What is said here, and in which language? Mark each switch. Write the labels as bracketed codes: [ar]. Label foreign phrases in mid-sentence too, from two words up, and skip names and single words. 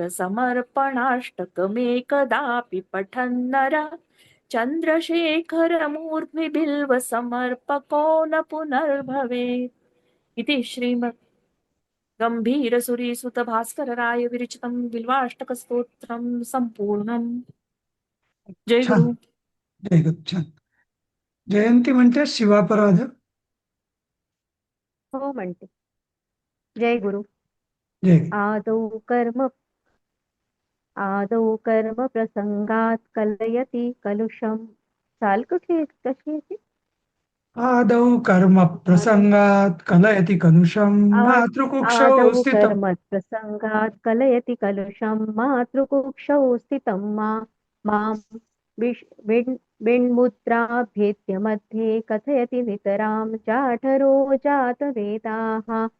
[sa] समर्पणाष्टकमेकदापि पठन्नर चन्द्रशेखर मूर्ध्नि बिल्व समर्पको न पुनर्भवेत् इति श्रीमद् गंभीरसुरीसुत भास्करराय विरचितं बिल्वाष्टकस्तोत्रं संपूर्णम्. [mr] जय गुरु. जय गुरु. छान. जयंती म्हणजे शिवापराध. हो म्हणते. जय गुरु. जय. [sa] आदौ कर्म प्रसंगात कलयति कलुषम. [mr] चाल कशी आहे? [sa] आदौ कर्म प्रसंगात कलयति कलुषं मातृकुक्षौ आदौ स्थितम्. कर्म प्रसंगात कलयति कलुषम मातृकुक्षौ स्थितं मां बिन्मुद्राभ्येत्य मध्ये कथयति नितरां जाठरो जातवेदाः.